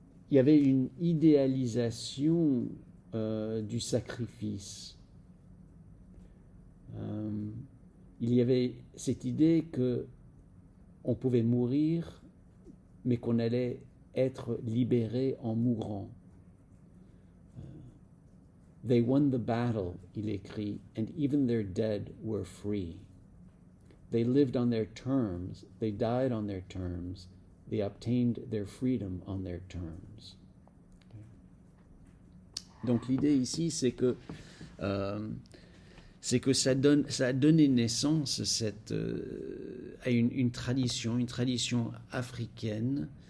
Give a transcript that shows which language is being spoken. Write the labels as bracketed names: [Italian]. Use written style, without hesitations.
[French] Il y avait une idéalisation du sacrifice. Il y avait cette idée que on pouvait mourir, mais qu'on allait être libéré en mourant. [English] They won the battle, [French] il écrit, [English] and even their dead were free. They lived on their terms, they died on their terms, they obtained their freedom on their terms. [French] Donc l'idée ici, c'est que ça a donné naissance à une tradition africaine